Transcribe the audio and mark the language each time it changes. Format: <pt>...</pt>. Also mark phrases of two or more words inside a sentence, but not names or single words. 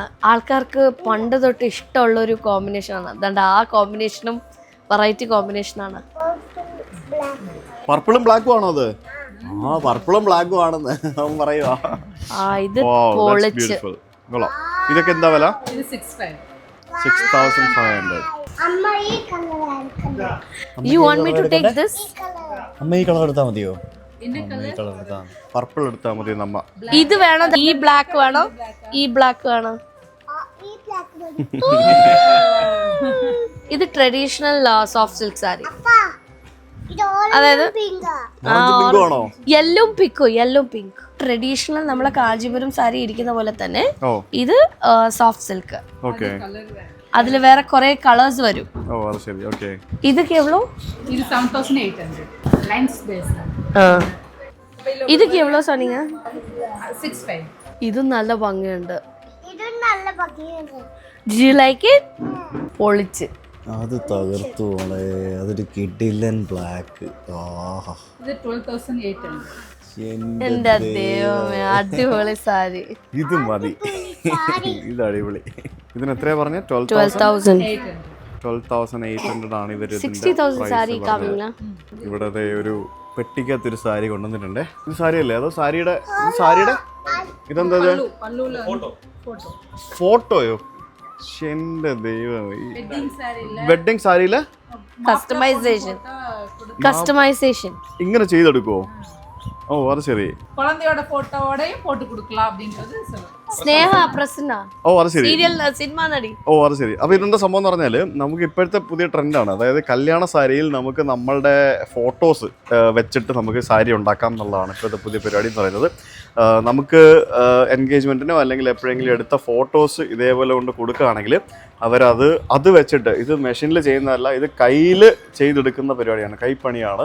<ml>ആൾക്കാർക്ക് പണ്ട് തൊട്ട് ഇഷ്ടമുള്ള ഒരു കോമ്പിനേഷൻ ആണ്. അതുകൊണ്ട് ആ കോമ്പിനേഷനും വെറൈറ്റി കോമ്പിനേഷൻ ആണ്. പർപ്പിളും ബ്ലാക്കും ആണോ അത്? പർപ്പിളും ബ്ലാക്കും ആണെന്ന് അവൻ പറയുവാ. ഇത് പൊളിച്ച്. ഇതൊക്കെ എന്താ വില? 6500.</ml> <en>You want me to take this?</en> <ml>അമ്മ ഈ കളർ എടുത്താൽ മതിയോ? പർപ്പിൾ എടുത്താൽ മതി. നമ്മ ഇത് വേണം, ഈ ബ്ലാക്ക് വേണം, ഈ ബ്ലാക്ക് വേണം. ഇത്</ml> <en>traditional soft silk saree.</en> <ml>അതായത് ആണോ?</ml> <en>yellow pink traditional</en> <ml>നമ്മളെ കാഞ്ചീപുരം സാരി ഇരിക്കുന്ന പോലെ തന്നെ ഇത്</ml> <en>soft silk.</en> <ml>അതില് വേറെ കുറെ കളേഴ്സ് വരും. ഇത് കേവലോ ഇത് 7800 ലൈൻസ് ബേസ്. ഇത് കേവലോ സോനിങ്ങ 65. ഇത് നല്ല ഭംഗിയുണ്ട്.</ml> <en>Did you like it?</en> <ml>പൊളിച്ച്. അത് തകർത്തു മോളെ. അതൊരു കിഡിലൻ ബ്ലാക്ക്. ഇത് 12800. എന്റെ ദൈവമേ, അടിപൊളി സാരി. ഇത് മതി. ഇത് അടിപൊളി. ഇതിന് എത്രയാ പറഞ്ഞ? 12,800 ആണ് ഇവര്. 60,000 സാരി കാമില്ല. ഇവിടെ ഒരു പെട്ടിക്കകത്തൊരു സാരി കൊണ്ടുവന്നിട്ടുണ്ട്. ഇത് സാരി അല്ലേ? അതോ സാരിയുടെ ഇതെന്താ? ഫോട്ടോയോ? എന്റെ ദൈവം. വെഡിങ് സാരിയില് കസ്റ്റമൈസേഷൻ ഇങ്ങനെ ചെയ്തെടുക്കുവോ? ഓ അത് ശരി.</ml> <ta>குழந்தையோட போட்டோவோடயும் போட்டு கொடுக்கலாம் அப்படிங்கிறது</ta> <ml>സ്നേഹ പ്രസന്ന. ഓ അത് ശരി. സീരിയൽ സിനിമ നടി. ഓ അത് ശരി. അപ്പൊ ഇതെന്താ സംഭവം എന്ന് പറഞ്ഞാല് നമുക്ക് ഇപ്പോഴത്തെ പുതിയ ട്രെൻഡാണ്. അതായത് കല്യാണ സാരിയിൽ നമുക്ക് നമ്മളുടെ ഫോട്ടോസ് വെച്ചിട്ട് നമുക്ക് സാരി ഉണ്ടാക്കാം എന്നുള്ളതാണ് ഇപ്പോഴത്തെ പുതിയ പരിപാടി എന്ന് പറയുന്നത്. നമുക്ക് എൻഗേജ്മെന്റിനോ അല്ലെങ്കിൽ എപ്പോഴെങ്കിലും എടുത്ത ഫോട്ടോസ് ഇതേപോലെ കൊണ്ട് കൊടുക്കുകയാണെങ്കിൽ അത് വെച്ചിട്ട്, ഇത് മെഷീനിൽ ചെയ്യുന്നതല്ല, ഇത് കയ്യിൽ ചെയ്തെടുക്കുന്ന പരിപാടിയാണ്, കൈപ്പണിയാണ്.</ml>